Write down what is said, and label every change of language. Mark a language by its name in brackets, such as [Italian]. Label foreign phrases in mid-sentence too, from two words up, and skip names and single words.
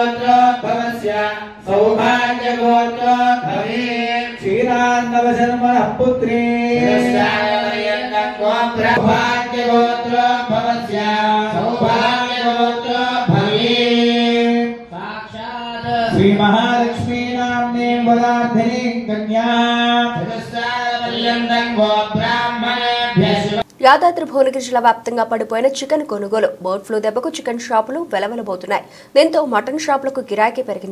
[Sanskrit] सौभाग्यगोत्रोद्भवस्य सौभाग्यगोत्रोद्भवे क्षीरान्नवशर्मणः पुत्रे सौभाग्यगोत्रो भवस्य सौभाग्यगोत्रो भवे साक्षात् श्री महालक्ष्मी नाम्ने वराधिनी कन्या [Telugu] యాదాద్రి భువనగిరి జిల్లా వ్యాప్తంగా పడిపోయిన చికెన్ కొనుగోలు [English] bird flu [Telugu] దెబ్బకు చికెన్ షాపులు వెలవెలబోతున్నాయి. దీంతో మటన్ షాపులకు గిరాకీ పెరిగింది.